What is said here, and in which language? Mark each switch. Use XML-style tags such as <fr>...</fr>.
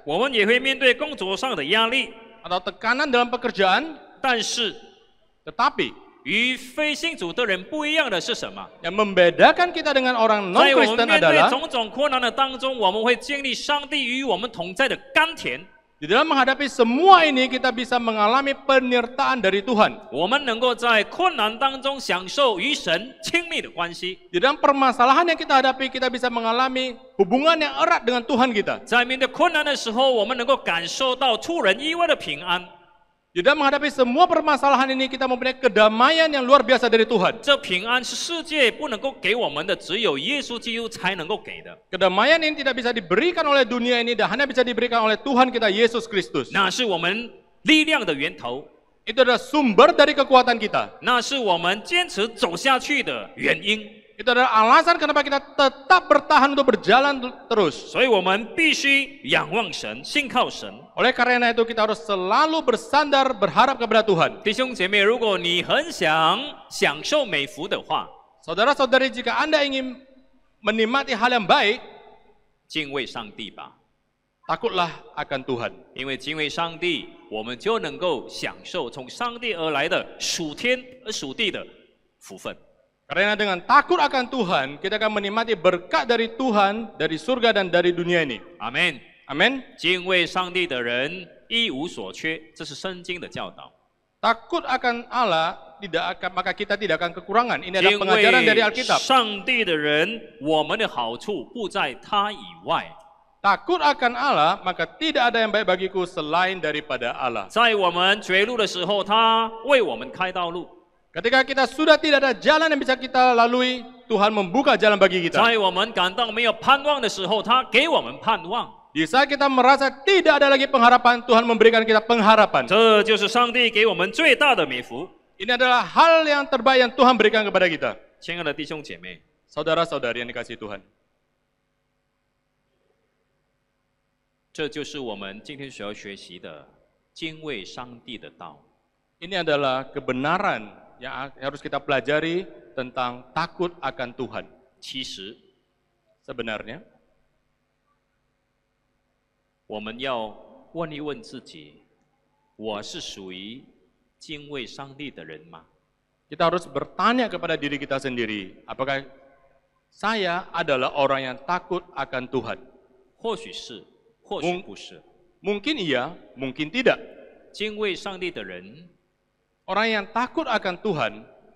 <zh>我们也会面对工作上的压力。</zh> <id>atau tekanan dalam pekerjaan.</id> <zh>但是</zh> <id>Tetapi</id> <zh>与非信主的人不一样的是什么？</zh> <id>Yang membedakan kita dengan orang</id> <zh>在我们面对</zh> <id>adalah</id> <zh>种种困难的当中，我们会经历上帝与我们同在的甘甜。</zh> <id>di dalam menghadapi semua ini kita bisa mengalami penyertaan dari Tuhan.</id> <zh>我们能够在困难当中享受与神亲密的关系，</zh> <id>Di dalam permasalahan yang kita hadapi kita bisa mengalami hubungan yang erat dengan Tuhan kita.</id> <zh>在面对困难的时候，我们能够感受到出人意外的平安。</zh> <id>Di dalam menghadapi semua permasalahan ini kita mempunyai kedamaian yang luar biasa dari Tuhan.</id> <zh>这平安是世界不能够给我们的，只有耶稣基督才能够给的。</zh> <id>Kedamaian ini tidak bisa diberikan oleh dunia ini dan hanya bisa diberikan oleh Tuhan kita Yesus Kristus.</id> <zh>那是我们力量的源头，</zh> <id>Itu adalah sumber dari kekuatan kita.</id> <zh>那是我们坚持走下去的原因。</zh> <id>Itu adalah alasan kenapa kita tetap bertahan untuk berjalan terus.</id> <zh>所以我们必须仰望神，信靠神。</zh> <id>Oleh karena itu kita harus selalu bersandar berharap kepada Tuhan.</id> <zh>弟兄姐妹，如果你很想享受美福的话，</zh> <id>Saudara-saudari, jika Anda ingin menikmati hal yang baik,</id> <zh>敬畏上帝吧，</zh> <id>takutlah akan Tuhan.</id> <zh>因为敬畏上帝，我们就能够享受从上帝而来的属天而属地的福分。</zh> <id>Karena dengan takut akan Tuhan, kita akan menikmati berkat dari Tuhan, dari surga dan dari dunia ini.</id> <zh>阿门。</zh> <id>Amin.</id> <zh>敬畏上帝的人一无所缺，这是圣经的教导。</zh> <id>Takut akan Allah, maka kita tidak akan kekurangan. Ini adalah</id> <zh>敬</zh> <id>pengajaran dari</id> <zh>畏</zh> <id>Alkitab.</id> <zh>上帝的人，我们的好处不在他以外。</zh> <id>Takut akan Allah, maka tidak ada yang baik bagiku selain daripada Allah.</id> <zh>在我们绝路的时候，他为我们开道路；</zh> <id>Ketika kita sudah tidak ada jalan yang bisa kita lalui, Tuhan membuka jalan bagi kita.</id> <zh>在我们感到没有盼望的时候，他给我们盼望。</zh> <id>Di saat kita merasa tidak ada lagi pengharapan, Tuhan memberikan kita pengharapan.</id> <zh>这就是上帝给我们最大的美福。</zh> <id>Ini adalah hal yang terbaik yang Tuhan berikan kepada kita.</id> <zh>亲爱的弟兄姐妹，</zh> <id>Saudara-saudari yang dikasihi Tuhan.</id> <zh>这就是我们今天所要学习的敬畏上帝的道。</zh> <id>Ini adalah kebenaran yang harus kita pelajari tentang takut akan Tuhan.</id> <zh>其实，</zh> <id>Sebenarnya,</id> <zh>我们要问一问自己：我是属于敬畏上帝的人吗？</zh> <id>kita harus bertanya kepada diri kita sendiri, apakah saya adalah orang yang takut akan Tuhan?</id> <zh>或许是，或许不是。</zh> <id>Mungkin iya, mungkin tidak.</id> <zh>敬畏上帝的人，</zh> <id>Orang yang takut akan Tuhan,</id>